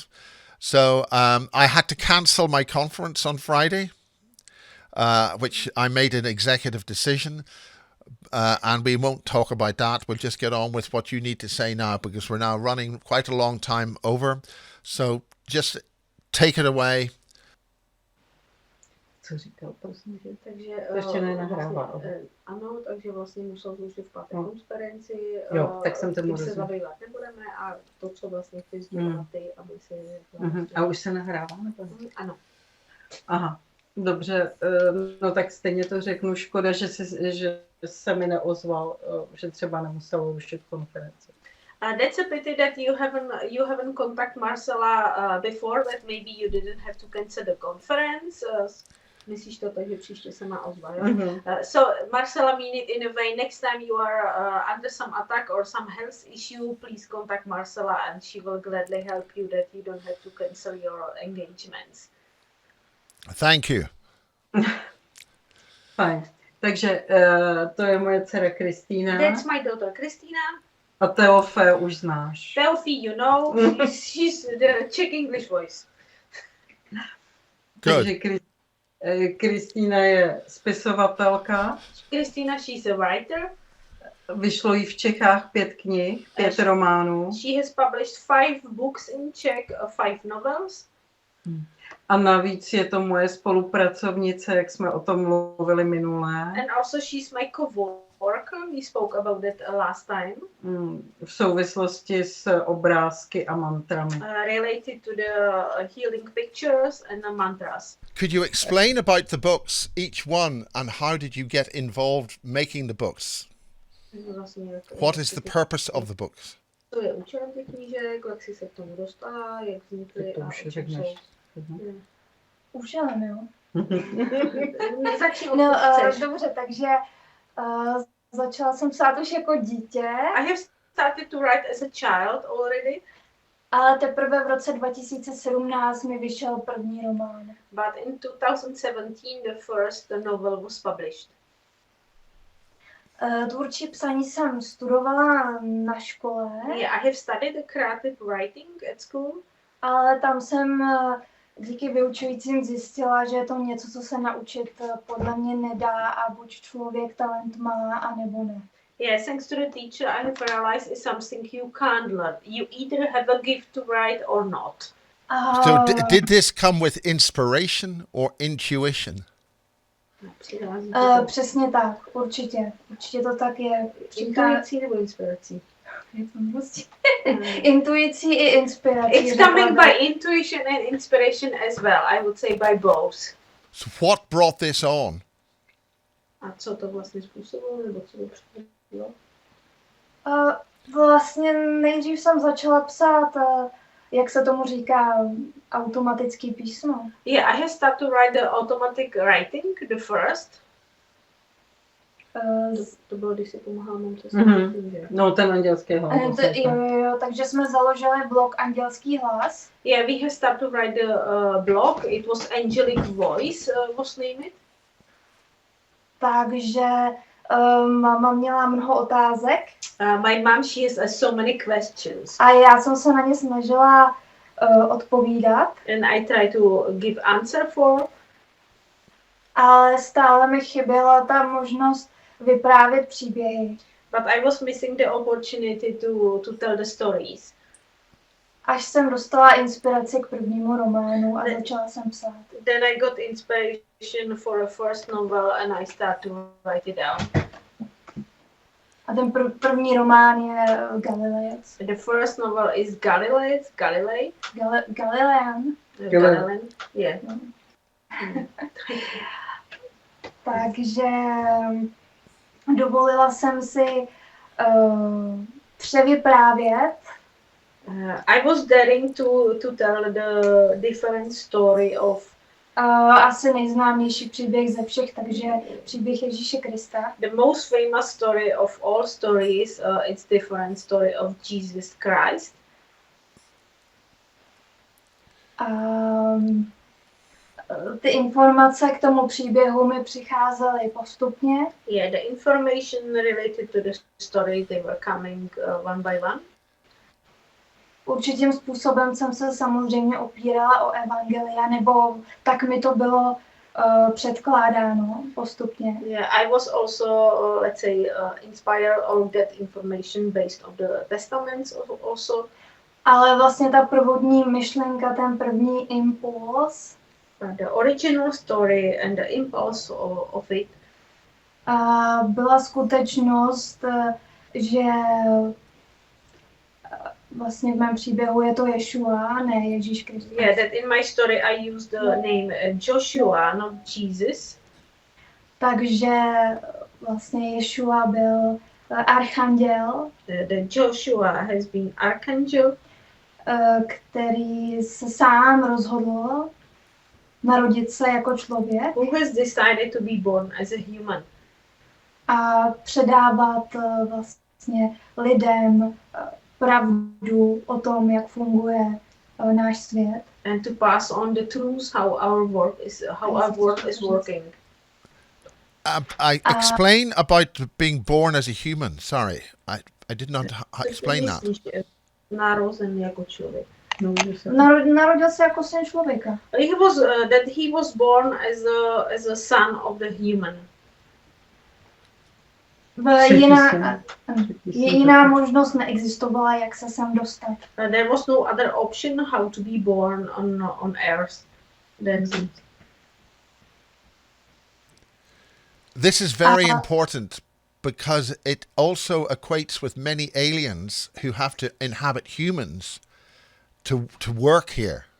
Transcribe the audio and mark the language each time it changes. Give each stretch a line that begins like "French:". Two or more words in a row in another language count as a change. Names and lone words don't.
English: So I had to cancel my conference on Friday, which I made an executive decision, and we won't talk about that. We'll just get on with what you need to say now, because we're now running quite a long time over. So just take it away.
Czech: Co říkal, prosím, že? Takže ještě nenahrává. Ano, takže vlastně musel zrušit v páté konferenci. Jo, tak jsem tomu se zabývat nebudeme a to, co vlastně chceš sdělat ty, aby si... A už se nahrává, nebo? Ano. Aha, dobře, no tak stejně to řeknu, škoda, že se mi neozval, že třeba nemuselo rušit konferenci.
English: That's a pity that you haven't contacted Marcella before, that maybe you didn't have to cancel the conference.
Czech: Myslíš to tak, že příště se má ozvat, jo?
English: So Marcella mean it in a way, next time you are under some attack or some health issue, please contact Marcella and she will gladly help you that you don't have to cancel your engagements. Thank you.
Czech: Fajn. Takže to je moje dcera Kristýna.
English: That's my daughter Kristýna.
Czech: A Teofe už znáš. Teofi,
English: you know, she's the Czech English voice. Good.
Czech: Takže Kristýna je spisovatelka. Kristýna,
English: she's a writer.
Czech: Vyšlo jí v Čechách 5 knih, 5 románů.
English: She has published 5 books in Czech, 5 novels.
Czech: A navíc je to moje spolupracovnice, jak jsme o tom mluvili minule.
English: And also she's my co-worker, we spoke about that last time.
Czech: V souvislosti s obrázky a mantrami.
English: Related to the healing pictures and the mantras. Could you explain about the books, each one, and how did you get involved making the books? What is the purpose of the books?
Czech: To je účelem těch knížek, jak jsi se k tomu dostala, jak vznikly a účelem, jo? No, dobře, takže začala jsem psát už jako dítě.
English: I have started to write as a child already.
Czech: Ale teprve v roce 2017 mi vyšel první román.
English: But in 2017 the first novel was published.
Czech: Tvůrčí psaní jsem studovala na škole.
English: Yeah, I have studied the creative writing at school.
Czech: Ale tam jsem díky vyučujícím zjistila, že je to něco, co se naučit podle mě nedá a buď člověk talent má, anebo ne.
English: Yeah, thanks to the teacher, I have realized it's something you can't learn. You either have a gift to write or not. So did this come with inspiration or intuition?
Czech: Přesně tak, určitě. Určitě to tak je. Intuicí nebo inspirací? Intuicí i inspirací.
English: It's coming by intuition and inspiration as well. I would say by both. So what brought this on?
Czech: A co to vlastně způsobilo, nebo co to přišlo? Vlastně nejdřív jsem začala psát, jak se tomu říká, automatický písmo.
English: Yeah, I have started to write the automatic writing, the first.
Czech: To bylo, když si pomáhala mamce. No, ten andělský hlas. Jo, takže jsme založili blog Andělský hlas.
English: Yeah, we have started to write the blog. It was Angelic Voice, was named.
Czech: Takže máma měla mnoho otázek.
English: My mom, she has so many questions.
Czech: A já jsem se na ně snažila odpovídat.
English: And I try to give answer for.
Czech: Ale stále mi chyběla ta možnost vyprávět příběhy.
English: But I was missing the opportunity to tell the stories.
Czech: až jsem dostala inspiraci k prvnímu románu a začala jsem psát.
English: Then I got inspiration for a first novel and I start to write it down.
Czech: A ten první román je Galilejec.
English: The first novel is Galilei. Galilean. Galilean. Yeah.
Czech: Takže dovolila jsem si převyprávět.
English: I was daring to tell the different story of
Czech: asi nejznámější příběh ze všech, takže příběh Ježíše Krista.
English: The most famous story of all stories, it's different story of Jesus Christ.
Czech: Ty informace k tomu příběhu mi přicházely postupně.
English: Yeah, the information related to the story, they were coming one by one.
Czech: Určitým způsobem jsem se samozřejmě opírala o evangelia, nebo tak mi to bylo předkládáno postupně.
English: Yeah, I was also, let's say, inspired or get information based on the testaments also.
Czech: Ale vlastně ta prvotní myšlenka, ten první impuls,
English: the original story and the impulse of it,
Czech: byla skutečnost, že vlastně v mém příběhu je to Ješua, ne Ježíš Kristus.
English: Yeah, that in my story I used the name Joshua, not Jesus.
Czech: Takže vlastně Ješua byl archanděl.
English: The Joshua has been archangel,
Czech: který se sám rozhodl narodit se jako člověk.
English: Who has decided to be born as a human.
Czech: A předávat vlastně lidem pravdu o tom, jak funguje náš svět.
English: And to pass on the truths how our world is working. I explain about being born as a human. Sorry, I did not explain that.
Czech: Narozen jako člověk. Narodil se jako syn člověka.
English: He was born as a son of the human.
Czech: Jiná možnost neexistovala, jak se sem dostat.
English: There was no other option how to be born on earth. This is very important because it also equates with many aliens who have to inhabit humans to work here.